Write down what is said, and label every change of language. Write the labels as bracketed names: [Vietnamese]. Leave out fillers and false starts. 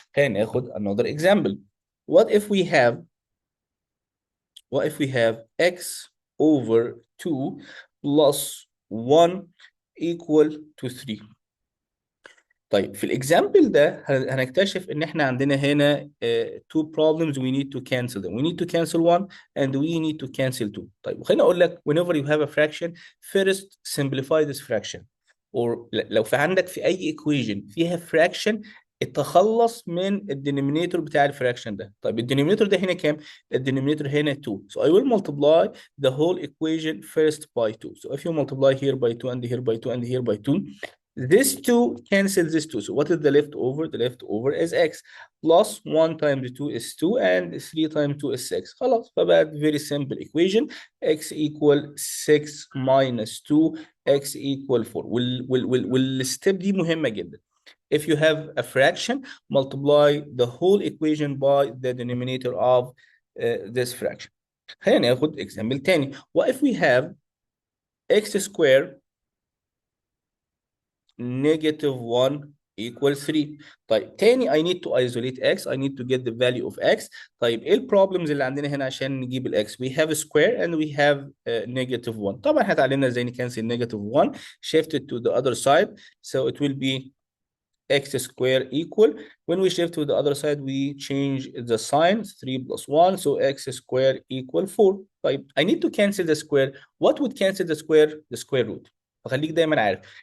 [English] هناخد another example. What if we have x over 2 plus 1 equal to 3. [Arabic] طيب في الاكزامبل ده هنكتشف ان احنا عندنا هنا [English] two problems we need to cancel them. We need to cancel 1 and we need to cancel 2. [Arabic] طيب خليني اقول لك [English] whenever you have a fraction first simplify this fraction. [Arabic] or لو في عندك في اي equation فيها fraction اتخلص من الدينومينيتور بتاع الفراكشن ده. طيب الدينومينيتور ده هنا كام؟ الدينومينيتور هنا 2. [English] So I will multiply the whole equation first by 2. So if you multiply here by 2 and here by 2 and here by 2, this 2 cancels this 2. So what is the leftover? The leftover is x. Plus 1 times 2 is 2 and 3 times 2 is 6. [Arabic] خلاص فبقت [English] very simple equation. X equal 6 minus 2. X equal 4. [Arabic] والستيب دي مهمة جدا. [English] If you have a fraction, multiply the whole equation by the denominator of this fraction. [Arabic] خلينا ناخد [English] example [Arabic] تاني. [English] What if we have x squared negative 1 equals 3. طيب تاني I need to isolate x. I need to get the value of x. [Arabic] طيب ايه البروبلمز اللي عندنا هنا عشان نجيب الاكس؟ [English] We have a square and we have negative 1. [Arabic] طبعا احنا اتعلمنا ازاي نكنسل [English] negative 1. Shift it to the other side. So it will be x square equal. When we shift to the other side, we change the sign. 3 plus 1. So x square equal 4. طيب I need to cancel the square. What would cancel the square? The square root. [Arabic] فخليك دايما عارف.